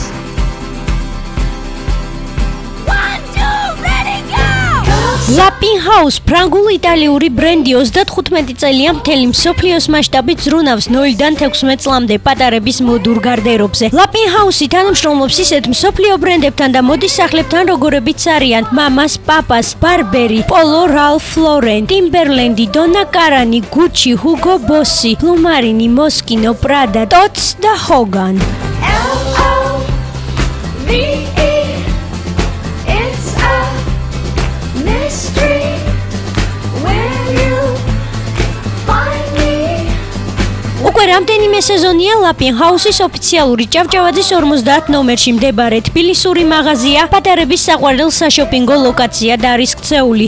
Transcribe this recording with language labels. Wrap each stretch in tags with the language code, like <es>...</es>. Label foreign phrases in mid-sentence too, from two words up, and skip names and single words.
<ka>Lapin House ფრანგული იტალიური ბრენდი 35 წელია მთელი მსოფლიოს მასშტაბით ზრუნავს 0-დან 16 წლამდე პატარების მოდურ გარდერობზე. Lapin House-ი თანამშრომლობს ისეთ მსოფლიო ბრენდებთან და მოდის სახლებთან, როგორებიც არიან Mamas, Papas, Burberry, Polo Ralph Lauren, Timberland, Donna Karan, Gucci, Hugo Boss, Blumarine, Moschino, Prada, Tots და Hogan. უკვე რამდენიმე სეზონია Lapin House-ის ოფიციალური ჭავჭავაძის 50 ნომერში მდებარე თბილისური მაღაზია პატარების საყვარელ საშოპინგო ლოკაცია და არის ქცეული.</ka>